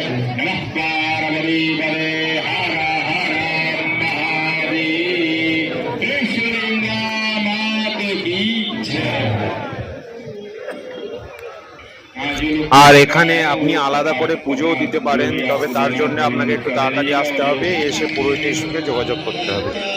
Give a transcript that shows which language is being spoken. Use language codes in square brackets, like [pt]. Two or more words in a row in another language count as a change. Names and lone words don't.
[hi] नमः पार्वती पदे हर हर महादेव। कृष्णगंगा मात की जय। [bn] আর এখানে আপনি আলাদা করে পুজোও দিতে পারেন, তবে তার জন্য আপনাকে একটু তাড়াতাড়ি আসতে হবে, এসে পুরোহিতের সঙ্গে যোগাযোগ করতে হবে।